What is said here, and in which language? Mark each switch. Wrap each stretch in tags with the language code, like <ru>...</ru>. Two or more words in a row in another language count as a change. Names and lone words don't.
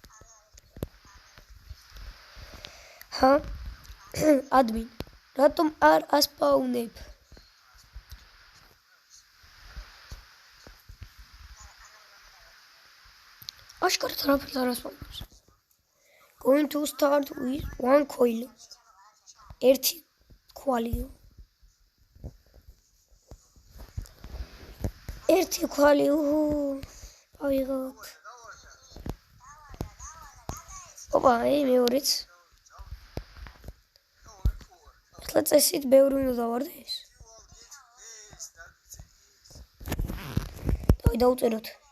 <ka>ჰა ადმინ რატომ არ ასპაუნებ აშკარად არაფერს არ ასპაუნებს</ka> <en>going to start with one coil</en> <ka>ერთი ქვალიო ერთი ქვალიო ავიღოთ ოპა მეორეც ახლა წესით ბევრი უნდა დავარდეს დავწეროთ</ka>